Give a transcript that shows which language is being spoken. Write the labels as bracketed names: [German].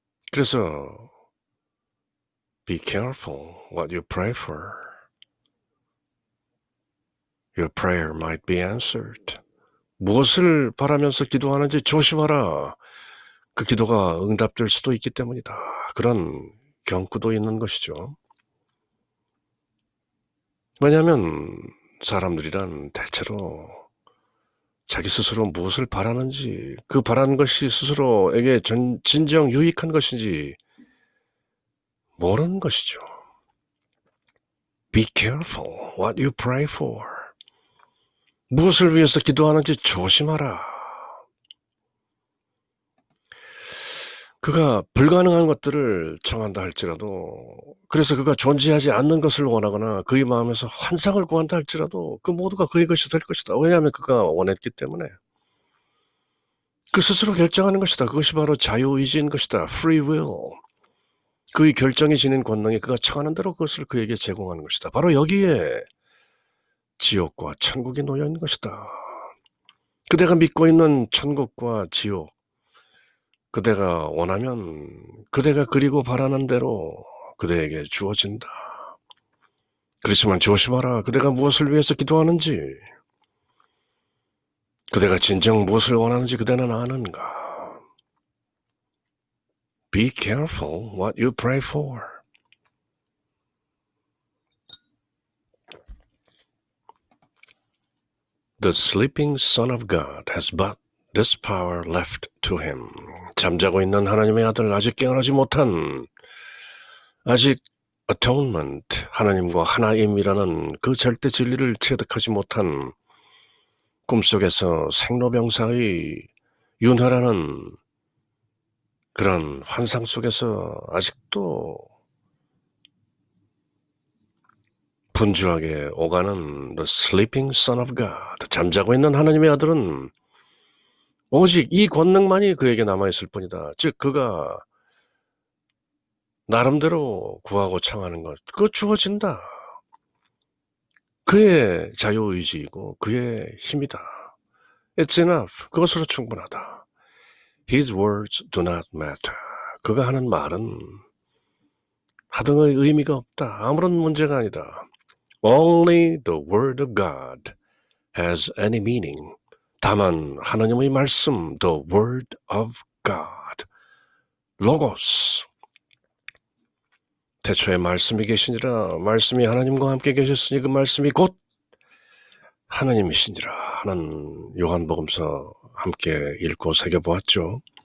[English] 그래서 be careful what you pray for. Your prayer might be answered. [Korean] 무엇을 바라면서 기도하는지 조심하라. 그 기도가 응답될 수도 있기 때문이다. 그런 경고도 있는 것이죠. 왜냐하면 사람들이란 대체로 자기 스스로 무엇을 바라는지, 그 바라는 것이 스스로에게 진정 유익한 것인지 모르는 것이죠. [English] Be careful what you pray for. [Korean] 무엇을 위해서 기도하는지 조심하라. 그가 불가능한 것들을 청한다 할지라도, 그래서 그가 존재하지 않는 것을 원하거나 그의 마음에서 환상을 구한다 할지라도 그 모두가 그의 것이 될 것이다. 왜냐하면 그가 원했기 때문에. 그 스스로 결정하는 것이다. 그것이 바로 자유의지인 것이다. [English] Free will. [Korean] 그의 결정이 지닌 권능이 그가 청하는 대로 그것을 그에게 제공하는 것이다. 바로 여기에 지옥과 천국이 놓여 있는 것이다. 그대가 믿고 있는 천국과 지옥, 그대가 원하면 그대가 그리고 바라는 대로 그대에게 주어진다. 그렇지만 조심하라. 그대가 무엇을 위해서 기도하는지, 그대가 진정 무엇을 원하는지 그대는 아는가? [English] Be careful what you pray for. The sleeping Son of God has but this power left to him. [Korean] 잠자고 있는 하나님의 아들, 아직 깨어나지 못한, 아직 atonement, 하나님과 하나임이라는 그 절대 진리를 체득하지 못한 꿈속에서 생로병사의 윤회라는 그런 환상 속에서 아직도 분주하게 오가는 [English] The sleeping Son of God, [Korean] 잠자고 있는 하나님의 아들은 오직 이 권능만이 그에게 남아있을 뿐이다. 즉 그가 나름대로 구하고 청하는 것, 그거 주어진다. 그의 자유의지이고 그의 힘이다. [English] It's enough. [Korean] 그것으로 충분하다. [English] His words do not matter. [Korean] 그가 하는 말은 하등의 의미가 없다. 아무런 문제가 아니다. [English] Only the word of God has any meaning. [Korean] 다만 하나님의 말씀, [English] the word of God, [Korean] 로고스. 태초에 말씀이 계시니라. 말씀이 하나님과 함께 계셨으니 그 말씀이 곧 하나님이시니라 하는 요한복음서 함께 읽고 새겨보았죠.